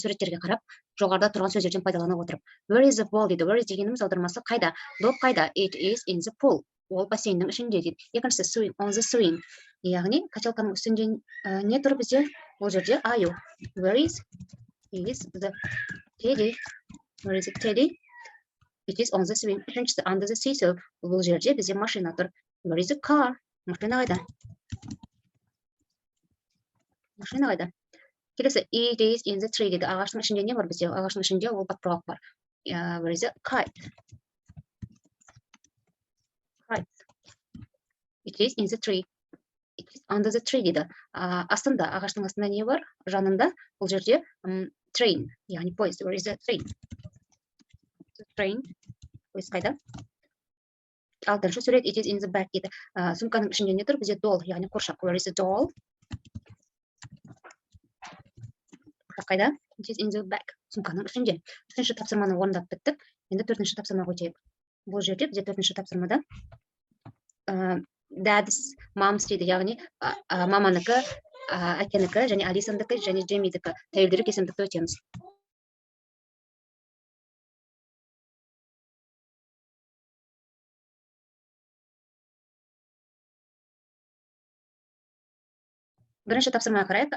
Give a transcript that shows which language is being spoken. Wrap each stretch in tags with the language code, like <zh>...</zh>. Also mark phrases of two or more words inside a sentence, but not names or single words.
<kk>суреттерге қарап, жоғарыда тұрған сөздерден пайдалана отырып.</kk> <en>Where is the ball</en> <kk>дейді.</kk> <en>Where is</en> <kk>дегеніміз аудармасы қайда? Доп қайда?</kk> <en>It is in the pool.</en> <kk>Ол бассейннің ішінде дейді.</kk> <en>Екіншісі swing, on the swing.</en> <kk>Яғни качалканың үстінде не тұр бізде? Бұл жерде аю.</kk> <en>Where is the teddy? Where is the teddy? It is on the swing. Үшіншісі under the seesaw.</en> <kk>Бұл жерде бізде машина тұр.</kk> <en>Where is the car?</en> <kk>Машина қайда? Машина қайда? Келесі,</kk> <en>it is in the tree дейді.</en> <kk>Ағаштың ішінде не бар бізде? Ағаштың ішінде ол батпырақ бар.</kk> <en>Where is the kite? Kite. It is in the tree. It is under the tree дейді.</en> <kk>Астында, ағаштың астында не бар? Жанында бұл жерде train, яғни поезд.</kk> <en>Where is the train? The train.</en> <kk>Поезд қайда? Алтыншы сурет,</kk> <en>it is in the back дейді.</en> <kk>Сумканың ішінде не тұр? Бізде doll, яғни қоршақ.</kk> <en>Where is the doll? Қайда? It is in the back.</en> <kk>Сумканың ішінде. Үшінші тапсырманы орындап біттік. Енді төртінші тапсырмаға өтейік. Бұл жерде бізде төртінші тапсырмада</kk> <en>dad's, mom's</en> <kk>дейді, яғни маманыкі, әкенікі, және Алисандікі, және Джеймидікі тәуелдері кесімдікті өтеміз. Бірінші тапсырмаға қарайық.</kk>